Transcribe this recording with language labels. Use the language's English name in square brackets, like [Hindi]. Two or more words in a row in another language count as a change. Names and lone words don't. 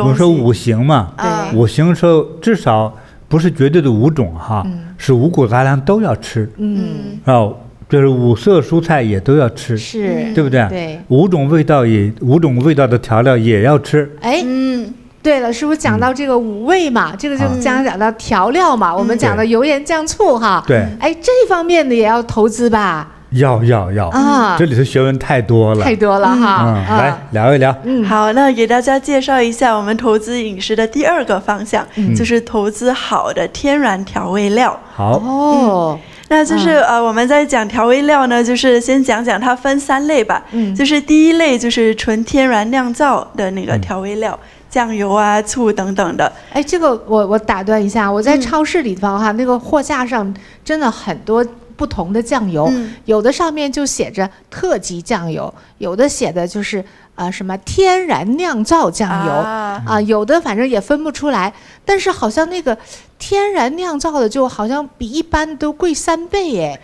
[Chinese] 我說五行嘛，五行說至少不是絕對的5種是五穀雜糧都要吃。就是五色蔬菜也都要吃，是，對不對？對，5種味道的調料也要吃。哎，對了，師傅講到這個五味嘛，這個就講到調料嘛，我們講到油鹽醬醋對，哎，這方面的也要投資吧？要這裡頭學問太多了，太多了來聊一聊。好，那給大家介紹一下我們投資飲食的第2個方向，就是投資好的天然調味料。好。那就是我們在講調味料呢，就是先講講它分3類吧。就是第一類就是純天然釀造的那個調味料，醬油啊、醋等等的。哎，這個我打斷一下，我在超市裡頭那個貨架上真的很多不同的醬油，有的上面就寫着特級醬油，有的寫的就是什麼天然釀造醬油有的反正也分不出來，但是好像那個天然釀造的就好像比一般都貴3倍耶。